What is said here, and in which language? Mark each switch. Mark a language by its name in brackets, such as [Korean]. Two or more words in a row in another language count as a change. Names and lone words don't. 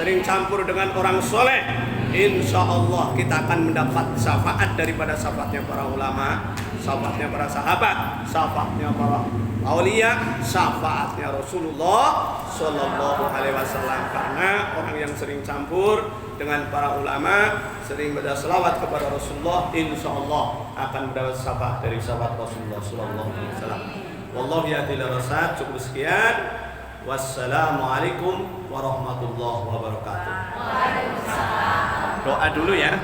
[Indonesian] sering campur dengan orang soleh, [Arabic] إن شاء الله [Indonesian] kita akan mendapat syafaat daripada syafaatnya para ulama, syafaatnya para sahabat, syafaatnya para aulia, syafaatnya Rasulullah [Arabic] صلى الله عليه وسلم. [Indonesian] Karena orang yang sering campur dengan para ulama, sering baca selawat kepada Rasulullah, [Arabic] إن شاء الله [Indonesian] akan mendapat syafaat dari syafaat Rasulullah [Arabic] صلى الله عليه وسلم. Wallahu ya'til rasad. [Indonesian] Cukup sekian. [Arabic] والسلام عليكم ورحمة الله وبركاته. [Indonesian] Doa dulu ya.